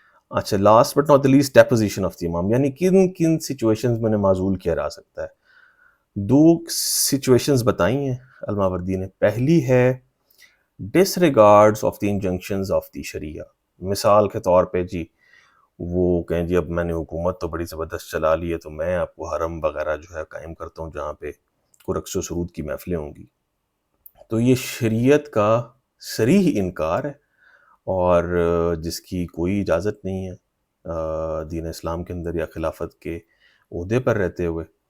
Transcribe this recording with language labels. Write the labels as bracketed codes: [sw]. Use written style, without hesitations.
[ur] اچھا [en] last but not the least deposition of the [ur] امام، یعنی کن کن سچویشنز میں انہیں معزول کیا جا سکتا ہے. 2 سچویشنز بتائی ہیں الماوردی نے. پہلی ہے [en] disregards of the injunctions of the شریعہ. [ur] مثال کے طور پہ جی وہ کہیں جی اب میں نے حکومت تو بڑی زبردست چلا لی ہے تو میں آپ کو حرم وغیرہ جو ہے قائم کرتا ہوں جہاں پہ رقص و سرود کی محفلیں ہوں گی. تو یہ شریعت کا صریح انکار ہے اور جس کی کوئی اجازت نہیں ہے دین اسلام کے اندر یا خلافت کے عہدے پر رہتے ہوئے.